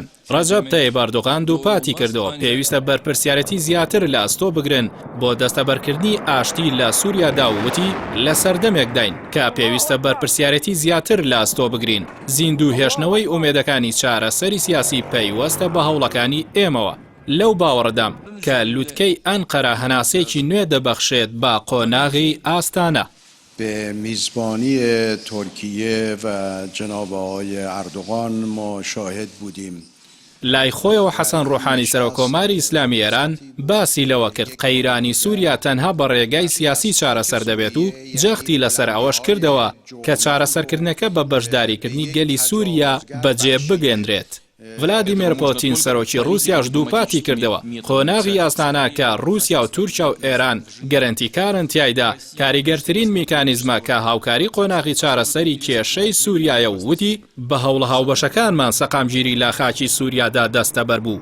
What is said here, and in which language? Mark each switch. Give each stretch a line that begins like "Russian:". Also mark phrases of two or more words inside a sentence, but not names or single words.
Central Kurdish: ڕەجەب تایب ئەردۆغان دووپاتی کردەوە پێویستە بەرپرسیارەتی زیاتر لە ئەستۆ بگرن بۆ دەستەبەرکردنی ئاشتی لە سووریادا و وتی لە سەردەمێکداین کە پێویستە بەرپرسیارەتی زیاتر لە ئەستۆ بگرین. زیندوو هێشتنەوەی ئومێدەکانی چارەسەری سیاسی پەیوەستە بە هەوڵەکانی ئێمەوە. لەو باوەڕدام کە لووتکەی ئەنقەرە هەناسەیەکی نوێ دەبەخشێت بە قۆناغی ئاستانە.
Persian: به میزبانی ترکیه و جناب آقای اردوغان ما شاهد بودیم.
Central Kurdish: لای خۆیەوە حەسەن ڕۆحانی سەرۆکۆماری ئیسلامی ئێران باسی لەوە کرد قەیرانی سووریا تەنها بە ڕێگای سیاسی چارەسەر دەبێت و جەختی لەسەر ئەوەش کردەوە کە چارەسەرکردنەکە بە بەشداریکردنی گەلی سووریا بەجێ بگەێنرێت. ڤلادیمیر پۆتین سەرۆکی رووسیاش دووپاتی کردەوە قۆناغی ئاستانە کە رووسیا و تورکیا و ئێران گەرەنتیکارن تایدا کاریگەرترین میکانیزمە کە هاوکاری قۆناغی چارەسەری کێشەی سووریایە و وتی بە هەوڵە هاوبەشەکانمان سەقامگیری لە خاکی سووریادا دەستەبەر بوو.